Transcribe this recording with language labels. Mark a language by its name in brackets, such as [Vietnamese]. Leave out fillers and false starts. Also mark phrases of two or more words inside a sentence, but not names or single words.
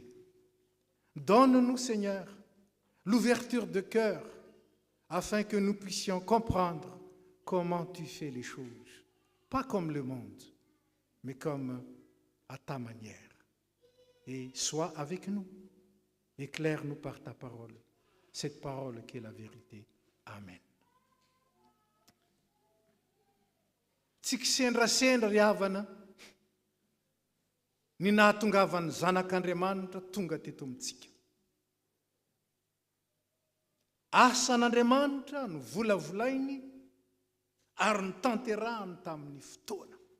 [French] Donne-nous, Seigneur, l'ouverture de cœur afin que nous puissions comprendre comment tu fais les choses. Pas comme le monde, mais comme à ta manière. Et sois avec nous. Éclaire-nous par ta parole. Cette parole qui est la vérité. Amen. [Malagasy] Tsy kisendrasendra ry havana ny nahatongavany zanak'Andriamanitra tonga teto amintsika. Asan'Andriamanitra no volavolainy ary ny tanterahany tamin'ny fotoana.